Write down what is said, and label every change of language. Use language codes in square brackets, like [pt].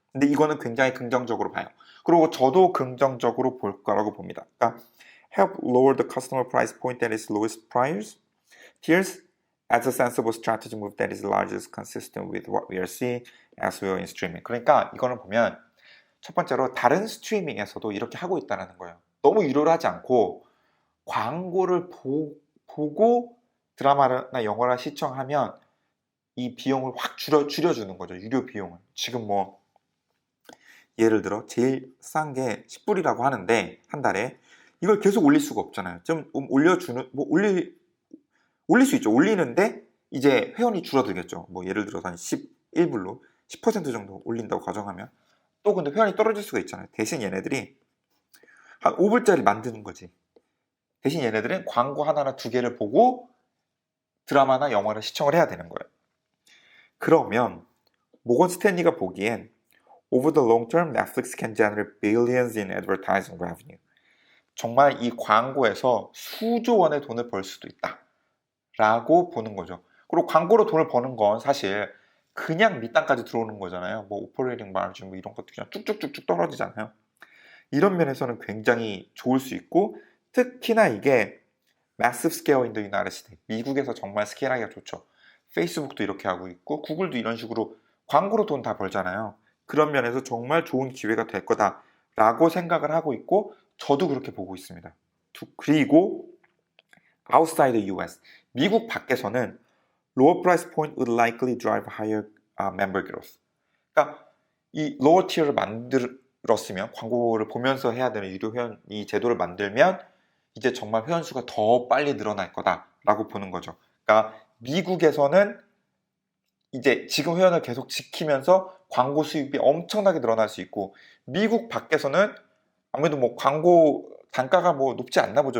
[ko] 근데 이거는 굉장히 긍정적으로 봐요. 그리고 저도 긍정적으로 볼 거라고 봅니다. 그러니까 [en] help lower the customer price point that is lowest tiers as a sensible strategy move that is largest consistent with what we are seeing as well in streaming. [ko] 그러니까 이거는 보면 첫 번째로 다른 스트리밍에서도 이렇게 하고 있다는 거예요. 너무 유료를 하지 않고 광고를 보고 드라마나 영화를 시청하면 이 비용을 확 줄여주는 거죠. 유료 비용을. 지금 뭐 예를 들어 제일 싼 게 10불이라고 하는데 한 달에 이걸 계속 올릴 수가 없잖아요. 좀 올려주는 뭐 올릴 수 있죠. 올리는데 이제 회원이 줄어들겠죠. 뭐 예를 들어서 한 11불로 10% 정도 올린다고 가정하면 또 근데 회원이 떨어질 수가 있잖아요. 대신 얘네들이 한 5불짜리 만드는 거지. 대신 얘네들은 광고 하나나 두 개를 보고 드라마나 영화를 시청을 해야 되는 거예요. 그러면 모건 스탠리가 보기엔 [en] Over the long term, Netflix can generate billions in advertising revenue. [ko] 정말 이 광고에서 수조 원의 돈을 벌 수도 있다 라고 보는 거죠. 그리고 광고로 돈을 버는 건 사실 그냥 밑단까지 들어오는 거잖아요. 뭐 오퍼레이팅 마진 뭐 이런 것도 그냥 쭉쭉쭉쭉 떨어지잖아요. 이런 면에서는 굉장히 좋을 수 있고 특히나 이게 [en] massive scale in the United States. [ko] 미국에서 정말 스케일하기가 좋죠. 페이스북도 이렇게 하고 있고 구글도 이런 식으로 광고로 돈 다 벌잖아요. 그런 면에서 정말 좋은 기회가 될 거다라고 생각을 하고 있고 저도 그렇게 보고 있습니다. 그리고 [en] outside the US, [ko] 미국 밖에서는 [en] lower price point would likely drive higher member growth. [ko] 그러니까 이 lower tier를 만들었으면 광고를 보면서 해야 되는 유료 회원 이 제도를 만들면 이제 정말 회원 수가 더 빨리 늘어날 거다라고 보는 거죠. 그러니까 미국에서는 이제 지금 회원을 계속 지키면서 광고 수입이 엄청나게 늘어날 수 있고 미국 밖에서는 아무래도 뭐 광고 단가가 뭐 높지 않나 보죠.